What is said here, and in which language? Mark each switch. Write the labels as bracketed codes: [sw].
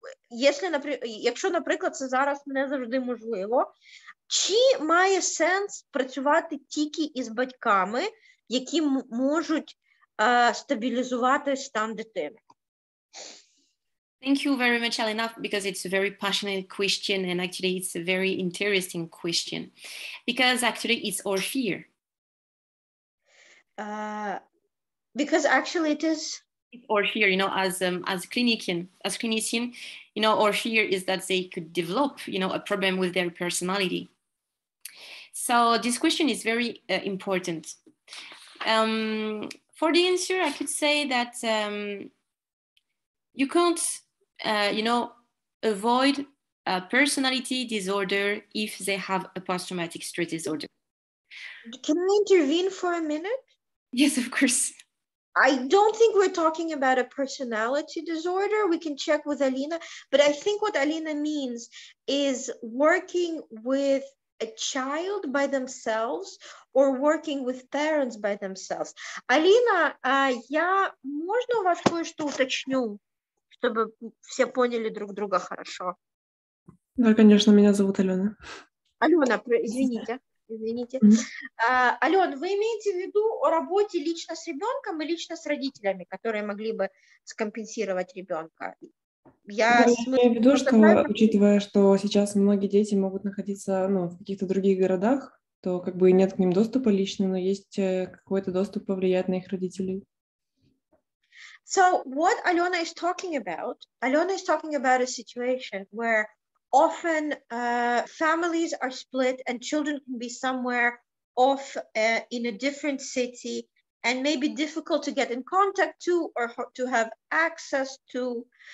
[uk] Якщо, наприклад, це зараз не завжди можливо, чи має сенс працювати тільки із батьками, які можуть стабілізувати стан дитини? [en] Thank you very much, Alena, because it's a very passionate question, and actually it's a very interesting question, because actually it's our fear. Because actually it is... Our fear, as clinician, our fear is that they could develop, a problem with their personality. So this question is very important. For the answer, I could say that you can't, avoid a personality disorder if they have a post-traumatic stress disorder. Can I intervene for a minute? Yes, of course. I don't think we're talking about a personality disorder. We can check with Alina, but I think what Alina means is working with a child by themselves or working with parents by themselves. [ru] Алина, можно у вас кое-что уточню, чтобы все поняли друг друга хорошо? Да, конечно, меня зовут Алена. Алена, извините. Извините. Ален, вы имеете в виду о работе лично с ребенком и лично с родителями, которые могли бы скомпенсировать ребенка? Я имею в виду, что, учитывая, что сейчас многие дети могут находиться в каких-то других городах, то как бы нет к ним доступа лично, но есть какой-то доступ повлиять на их родителей. [en] So what Alena is talking about a situation where often families are split and children can be somewhere off in a different city and maybe difficult to get in contact to or to have access to.